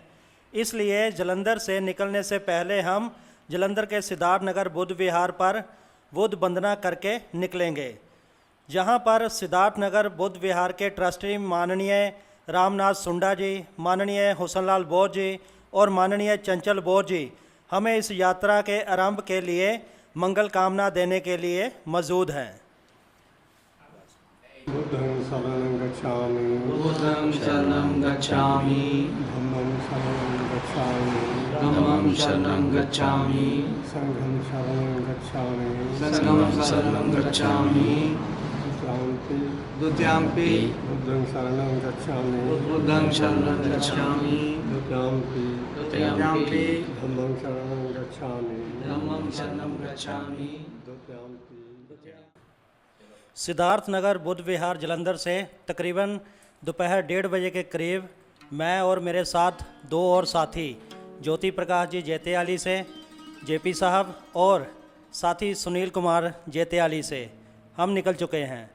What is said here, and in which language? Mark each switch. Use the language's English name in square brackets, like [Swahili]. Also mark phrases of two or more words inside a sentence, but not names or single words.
[Hindi] इसलिए जालंधर से निकलने से पहले हम जालंधर के सिद्धार्थ नगर बुद्ध विहार पर बुद्ध वंदना करके निकलेंगे, जहां पर सिद्धार्थ नगर बुद्ध विहार के ट्रस्टी माननीय रामनाथ सुंडा जी, माननीय हुसनलाल बोध जी और माननीय चंचल बोध जी हमें इस यात्रा के आरंभ के लिए मंगल कामना देने के लिए मौजूद हैं। [Pali] बुद्धं शरणं गच्छामि, बुद्धं शरणं गच्छामि, धम्मं शरणं गच्छामि, धम्मं शरणं गच्छामि, संघं शरणं गच्छामि, संघं शरणं गच्छामि, द्वितीयम्पि बुद्धं शरणं गच्छामि, बुद्धं शरणं गच्छामि, द्वितीयम्पि धम्मं शरणं गच्छामि, धम्मं शरणं गच्छामि, [Hindi] सिद्धार्थ नगर बुद्ध विहार जालंधर से तकरीबन दोपहर 1:30 बजे के करीब मैं और मेरे साथ 2 और साथी ज्योति प्रकाश जी जेतेयाली से, जेपी साहब और साथी सुनील कुमार जेतेयाली से हम निकल चुके हैं।